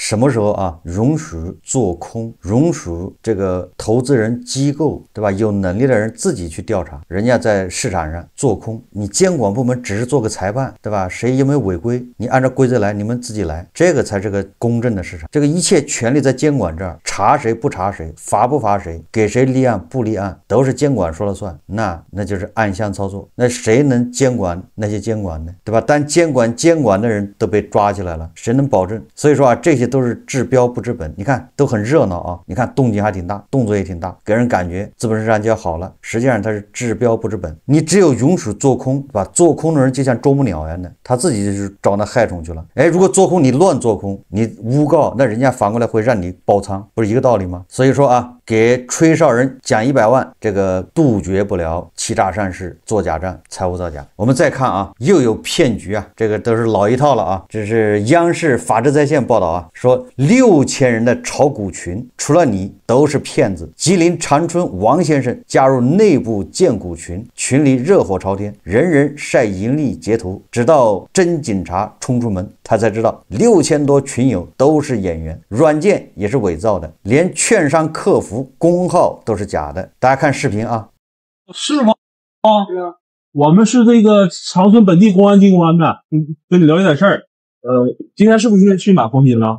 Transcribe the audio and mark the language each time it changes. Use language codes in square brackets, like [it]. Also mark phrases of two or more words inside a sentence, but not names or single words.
[zh] 什麼時候啊容許做空，容許這個投資人機構，對吧？有能力的人自己去調查，人家在市場上做空，你監管部門只是做個裁判，對吧？誰有沒有違規，你按照規則來，你們自己來，這個才是個公正的市場。這個一切權力在監管這兒，查誰不查誰，罰不罰誰，給誰立案不立案，都是監管說了算，那就是暗箱操作。那誰能監管那些監管呢？對吧？但监管的人都被抓起来了，誰能保證？所以說啊，這些都是治標不治本。你看都很熱鬧啊，你看动靜還挺大，动作也挺大，給人感覺資本市場就要好了，實際上它是治標不治本。你只有允許做空，对吧？做空的人就像啄木鳥一樣的，他自己就是找那害虫去了。哎，如果做空你亂做空，你誣告，那人家反過來會讓你爆倉，不是一個道理嗎？所以說啊，給吹哨人獎100萬，這個杜絕不了欺詐上市、做假賬、財務造假。我們再看啊，又有騙局啊，這個都是老一套了啊。這是央視法治在線報道啊，說6000人的炒股群，除了你都是騙子。吉林長春王先生加入內部薦股群，群裡熱火朝天，人人曬盈利截圖，直到真警察衝出門，他才知道6000多群友都是演員，軟件也是偽造的，連券商客服公號都是假的。大家看視頻啊。是吗？啊，对啊。我们是这个长春本地公安机关的，跟你了解点事儿。今天是不是去买黄金了？